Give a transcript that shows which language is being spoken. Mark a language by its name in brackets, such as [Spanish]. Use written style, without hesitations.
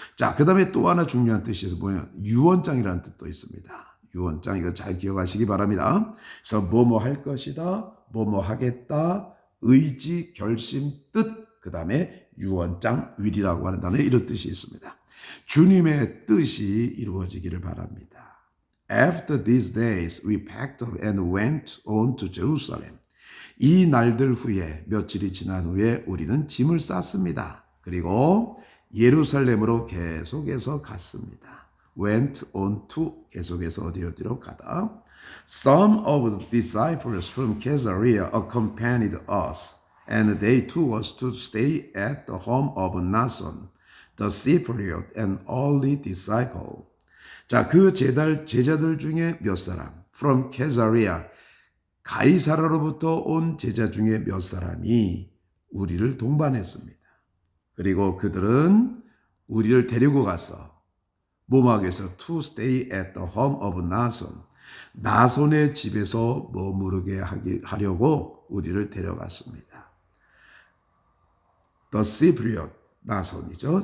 [Korean] 자, 그 다음에 또 하나 중요한 뜻이 뭐예요? 유언장이라는 뜻도 있습니다. 유언장 이거 잘 기억하시기 바랍니다. 그래서 뭐뭐 할 것이다, 뭐뭐 하겠다, 의지, 결심, 뜻, 그 다음에 유언장, will이라고 하는 단어에 이런 뜻이 있습니다. 주님의 뜻이 이루어지기를 바랍니다. [English] After these days we packed up and went on to Jerusalem. [Korean] 이 날들 후에 며칠이 지난 후에 우리는 짐을 쌌습니다. 그리고 예루살렘으로 계속해서 갔습니다. [English] went on to [Korean] 계속해서 어디로 가다. [English] Some of the disciples from Caesarea accompanied us, and they took us to stay at the home of Nason, the Cypriot and only disciple. [Korean] 자, 그 제자들 중에 몇 사람, [English] from Caesarea, [Korean] 가이사라로부터 온 제자 중에 몇 사람이 우리를 동반했습니다. 그리고 그들은 우리를 데리고 가서 뭐하겠어? [English] To stay at the home of Nason. [Korean] 나손의 집에서 머무르게 하려고 우리를 데려갔습니다. [English] The Cypriot [Korean] 나손이죠.